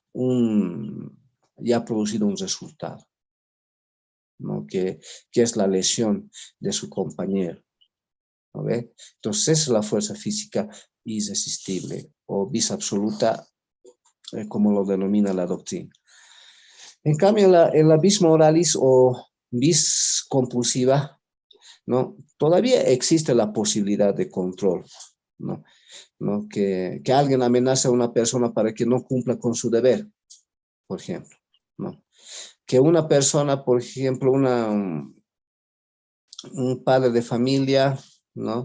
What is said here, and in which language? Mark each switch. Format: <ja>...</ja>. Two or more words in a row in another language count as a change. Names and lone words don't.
<es>Ya ha producido un resultado, ¿no? Que es la lesión de su compañero, ¿no ve? Entonces esa es la fuerza física irresistible o</es> <la>vis absoluta,</la> <es>como lo denomina la doctrina. En cambio, en la</es> <la>vis moralis</la> <es>o</es> <la>vis compulsiva,</la> <es>¿no? Todavía existe la posibilidad de control, ¿no? ¿No? Que alguien amenace a una persona para que no cumpla con su deber, por ejemplo, ¿no? Que una persona, por ejemplo, un padre de familia, ¿no?</es>